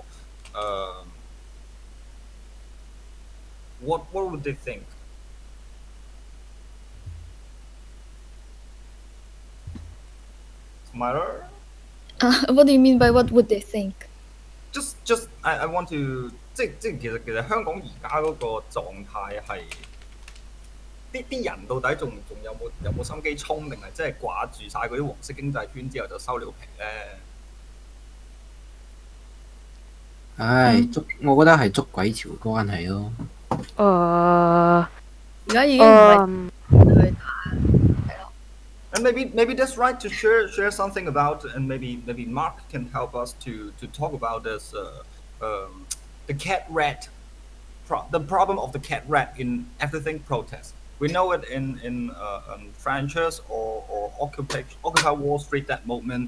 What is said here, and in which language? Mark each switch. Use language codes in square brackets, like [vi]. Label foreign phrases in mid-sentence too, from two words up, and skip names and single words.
[en] Um, what would they think? Smarter? What do you mean by what would they think? Just I want to [yue] 即係其實香港而家嗰個狀態係啲人到底仲有冇心機衝，定係真係掛住晒嗰啲黃色經濟圈之後就收了皮咧？唉，我覺得係捉鬼潮關係咯。而家已經唔係去打，係咯。 [en] And maybe that's right to share something about, and maybe Mark can help us to talk about this the cat rat the problem of the cat rat in everything protest. We know it in franchise or Occupy Wall Street, that movement.